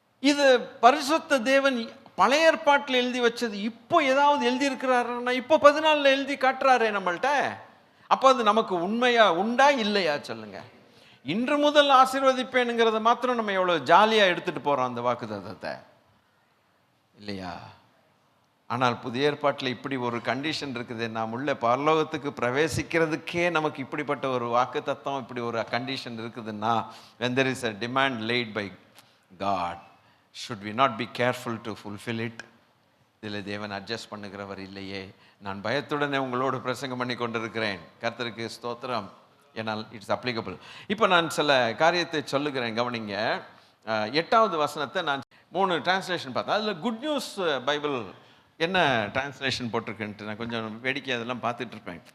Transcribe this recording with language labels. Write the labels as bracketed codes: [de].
[ta] இது பரிசுத்த தேவன் பழைய ஏற்பாட்டில் எழுதி வச்சது இப்போ ஏதாவது எழுதி இருக்கிறாருன்னா இப்போ 14 எழுதி காட்டுறாரே நம்மள்கிட்ட. அப்போ அது நமக்கு உண்மையா உண்டா இல்லையா சொல்லுங்க. இன்று முதல் ஆசீர்வதிப்பேனுங்கிறத மாத்திரம் நம்ம எவ்வளவு ஜாலியா எடுத்துட்டு போறோம் அந்த வாக்குத்தத்தத்தை, இல்லையா? ஆனால் புதிய ஏற்பாட்டில் இப்படி ஒரு கண்டிஷன் இருக்குது. நாம் உள்ள பரலோகத்துக்கு பிரவேசிக்கிறதுக்கே நமக்கு இப்படிப்பட்ட ஒரு வாக்குத்தத்தம், இப்படி ஒரு கண்டிஷன் இருக்குதுன்னா, [en] when there is a demand laid by God, should we not be careful to fulfill it? [ta] இதில் தேவன் அட்ஜஸ்ட் பண்ணுகிறவர் இல்லையே. நான் பயத்துடனே உங்களோடு பிரசங்கம் பண்ணி கொண்டிருக்கிறேன். கர்த்தருக்கு ஸ்தோத்திரம். ஏனால் [en] It's applicable. [ta] இப்போ நான் சில காரியத்தை சொல்லுகிறேன், கவனிங்க. 8வது வசனத்தை நான் 3 டிரான்ஸ்லேஷன் பார்த்தேன். அதில் குட் நியூஸ் பைபிள் என்ன டிரான்ஸ்லேஷன் போட்டிருக்குன்ட்டு நான் கொஞ்சம் வேடிக்கை அதெல்லாம் பார்த்துட்டு இருப்பேன்.